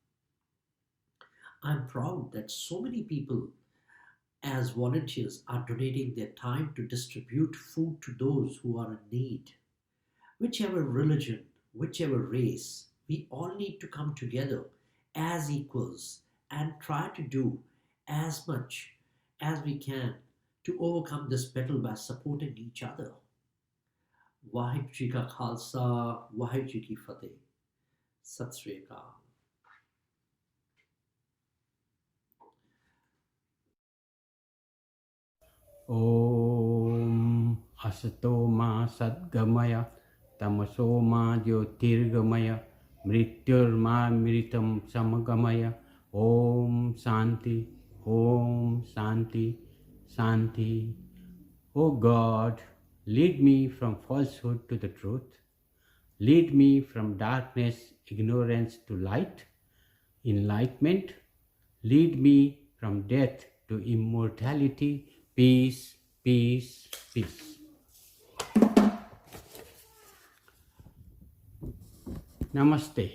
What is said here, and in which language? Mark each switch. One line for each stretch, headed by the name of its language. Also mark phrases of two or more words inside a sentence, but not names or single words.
English: I'm proud that so many people as volunteers are donating their time to distribute food to those who are in need. Whichever religion, whichever race, we all need to come together as equals and try to do as much as we can to overcome this battle by supporting each other.
Punjabi: ਵਾਹਿਗੁਰੂ ਜੀ ਕਾ ਖ਼ਾਲਸਾ, ਵਾਹਿਗੁਰੂ ਜੀ ਕੀ ਫ਼ਤਹਿ. ਸਤਿ ਸ੍ਰੀ ਅਕਾਲ.
Sanskrit: ॐ असतो मा सद्गमय तमसो मा ज्योतिर्गमय मृत्योर् मा अमृतं गमय ॐ शान्तिः ॐ शान्तिः शान्तिः.
English: O God, lead me from falsehood to the truth. Lead me from darkness, ignorance to light, enlightenment. Lead me from death to immortality. Peace, peace, peace. Namaste.